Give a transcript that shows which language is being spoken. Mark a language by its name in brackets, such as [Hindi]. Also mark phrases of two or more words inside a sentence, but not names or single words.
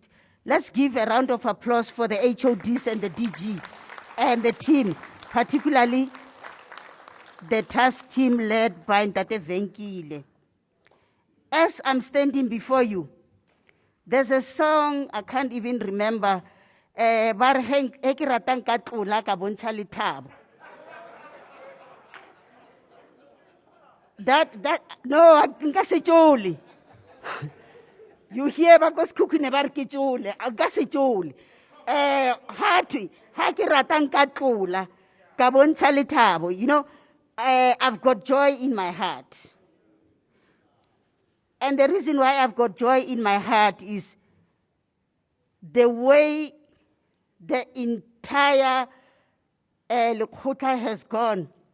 [English] Let's give a round of applause for the HODs and the DG and the team, particularly the task team led by Ntate Venkile. As I'm standing before you, there's a song I can't even remember. [Southern Sotho] Ba re he ke ratang ka tlola ka bontsha lethabo. No, nka se tjole. [English] You hear [Southern Sotho] ba go skukune ba re ke tjole, nka se tjole. Ha ke ratang ka tlola ka bontsha lethabo. [English] You know, I've got joy in my heart. And the reason why I've got joy in my heart is the way the entire Lekgotla has gone.